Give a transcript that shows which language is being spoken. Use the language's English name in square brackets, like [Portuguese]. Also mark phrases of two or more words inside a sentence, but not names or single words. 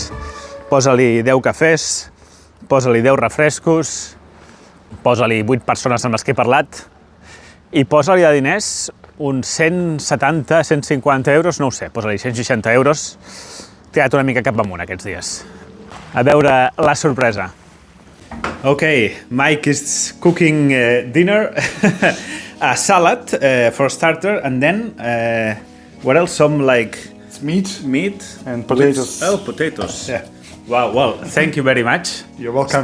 [Catalan] Posa-li 10 cafès, posa-li 10 refrescos, posa-li 8 persones amb les que he parlat i posa-li de diners uns 170, 150 euros, no ho sé, posa-li 160 euros. T'he quedat una mica cap amunt aquests dies. A veure la sorpresa. [English] Okay, Mike is cooking dinner, a salad for starter, and then what else? Some like It's meat meat and potatoes. Oh, potatoes. Yeah. Wow, well, thank you very much. You're welcome.